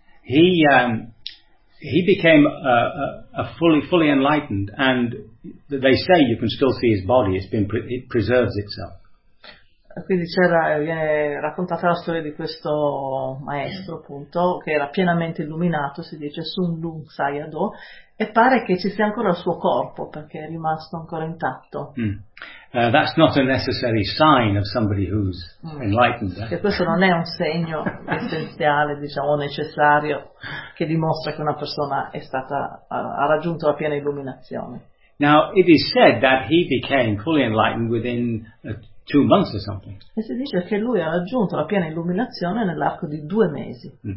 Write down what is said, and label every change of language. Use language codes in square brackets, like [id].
[en] He became fully enlightened, and they say you can still see his body, it preserves itself. [it] Quindi viene raccontata la storia di questo maestro, appunto, che era pienamente illuminato, si dice Sun Lung Sayado, e pare che ci sia ancora il suo corpo, perché è rimasto ancora intatto. [en] That's not a necessary sign of somebody who's enlightened. [it] Che questo non è un segno essenziale, diciamo, necessario, che dimostra che una persona è stata, ha raggiunto la piena illuminazione. [en] Now, it is said that he became fully enlightened within 2 months or something. [it] E si dice che lui ha raggiunto la piena illuminazione nell'arco di 2 mesi.